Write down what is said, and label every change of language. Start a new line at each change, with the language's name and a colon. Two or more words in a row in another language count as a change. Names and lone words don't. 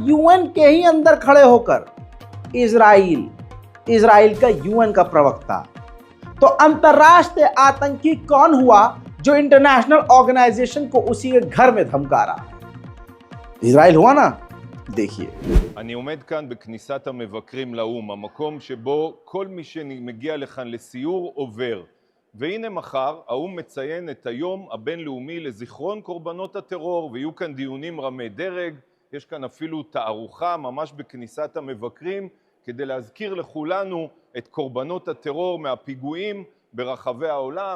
Hindi: यूएन के ही अंदर खड़े होकर इजराइल का यूएन का प्रवक्ता। तो अंतर्राष्ट्रीय आतंकी कौन हुआ जो
English: international organization
Hindi: को उसी के घर में धमका रहा है? इजराइल हुआ ना। देखिए,
Hebrew: אני עומד כאן בכניסת המבקרים לאו"ם, המקום שבו כל מי שמגיע לכאן לסיור עובר. והנה מחר האו"ם מציין את היום הבינלאומי לזיכרון קורבנות הטרור, ויהיו כאן דיונים רמי דרג. יש כאן אפילו תערוכה ממש בכניסת המבקרים כדי להזכיר לכולנו את קורבנות הטרור מהפיגועים ברחבי העולם.